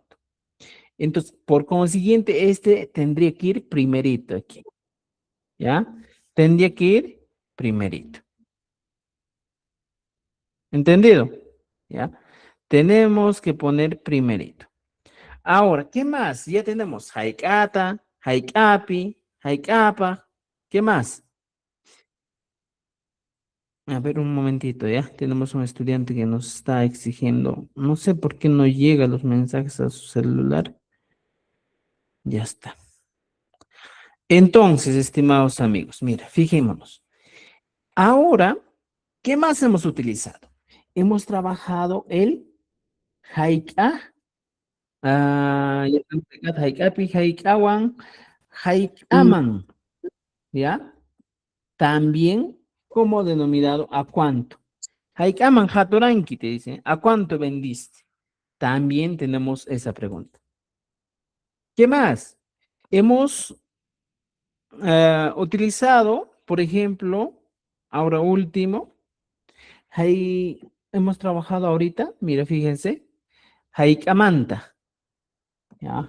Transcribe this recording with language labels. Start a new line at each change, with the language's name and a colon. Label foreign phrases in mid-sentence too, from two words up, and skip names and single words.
Spanish: Entonces, por consiguiente, este tendría que ir primerito aquí. ¿Ya? Tendría que ir primerito. ¿Entendido? ¿Ya? tenemos que poner primerito. Ahora, ¿qué más? Ya tenemos
Quechua: haikata, haikapi, haikapa.
Spanish: ¿Qué más? A ver, un momentito, ya. Tenemos un estudiante que nos está exigiendo. No sé por qué no llega los mensajes a su celular. Ya está. Entonces, estimados amigos, mira, fijémonos. Ahora, ¿qué más hemos utilizado? Hemos trabajado el haika, ya tenemos
Quechua: haikata, haikapi, haikawan, haikaman,
Spanish: ¿ya? También como denominado a cuánto.
Quechua: Haikaman hatoranki
Spanish: te dice, ¿a cuánto vendiste? También tenemos esa pregunta. ¿Qué más? Hemos utilizado, por ejemplo, ahora último, hemos trabajado ahorita, mira, fíjense, haikamanta, ¿ya?